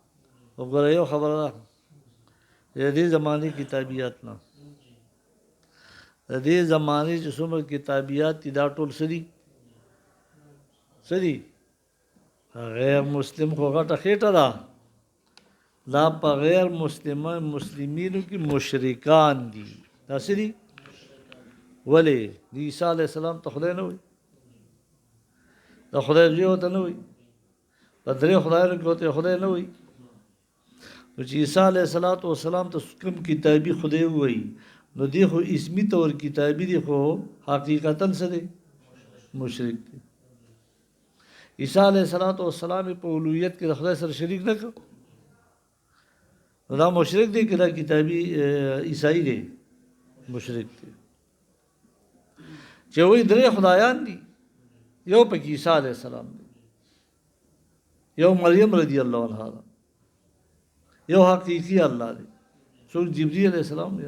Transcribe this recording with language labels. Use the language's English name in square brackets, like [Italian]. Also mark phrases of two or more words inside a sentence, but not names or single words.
[Pashto] وګوره یو خبره ده د دې زمانه کتابیات نه د دې زمانې چې څومره کتابیات دي دا ټول څه دي غیر مسلم خو غټه خېټه ده دا په غیر مسلمینو کې مشرکان دي دا څه دي ولې د عیسی [Arabic] علیه السلام [Pashto] ته خدای نه وایي د خدای زوی ورته نه وایي په درې خدایانو کې ورته خدای نه وایي نو چې عیسی [Arabic] علیه السلام [Pashto] ته کوم کتابي خدای وایي نو دی خو اسمی طور کتابی دی خو حقیقتاً څه دی مشرک دی عیسی [Arabic] علیه السلام [Pashto] په اولویت کې د خدای سره شریک نه کړ نو دا مشرک دی که دا کتابی عیسائی دی مشرک دی چې وایي درې خدایان دي یو پکې عیسی [Arabic] علیه السلام [Pashto] دی یو مریم [Arabic] رضی الله عنها [Pashto] ده یو حقیقي الله دی څوک جبرئیل [Arabic] علیه السلام [Pashto] دی